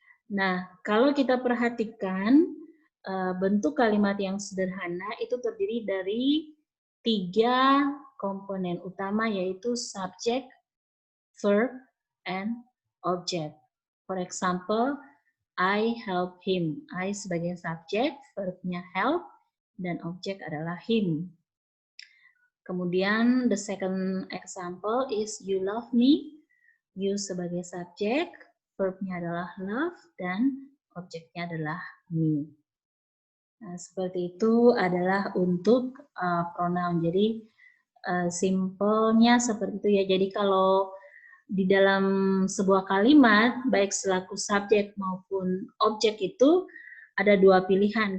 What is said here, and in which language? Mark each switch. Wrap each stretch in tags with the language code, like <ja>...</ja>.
<id>Nah, kalau kita perhatikan bentuk kalimat yang sederhana itu terdiri dari tiga komponen utama, yaitu subject, verb, and object.</id> <en>For example, I help him. I</en> <id>sebagai subjek, verbnya help, dan objek adalah</id> <en>him. Kemudian the second example is you love me.</en> <id>You sebagai subjek, verbnya adalah love, dan objeknya adalah me. Nah, seperti itu adalah untuk pronoun. Jadi simpelnya seperti itu ya. Jadi kalau di dalam sebuah kalimat, baik selaku subjek maupun objek itu ada dua pilihan.</id>